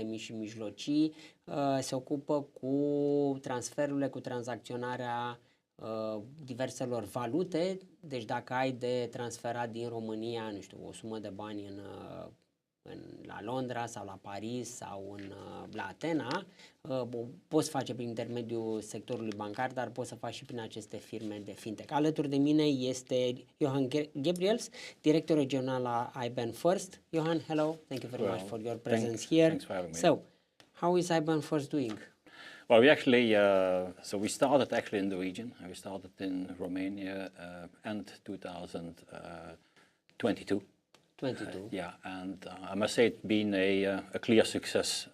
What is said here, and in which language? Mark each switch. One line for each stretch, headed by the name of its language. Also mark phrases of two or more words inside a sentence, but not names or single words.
Romanian: mici și mijlocii, se ocupă cu transferurile, cu tranzacționarea diverselor valute, deci dacă ai de transferat din România, nu știu, o sumă de bani la Londra sau la Paris sau la Atena, poți face prin intermediul sectorului bancar, dar poți să faci și prin aceste firme de fintech. Alături de mine este Johan GABRIELS, director regional la iBanFirst.
English: Johan, hello, thank you very much for your presence here. Thanks for having me. So, how is iBanFirst doing? Well, we actually, we started actually in the region. We started in Romania end 2022. 22. Yeah, and I must say it's been a clear success.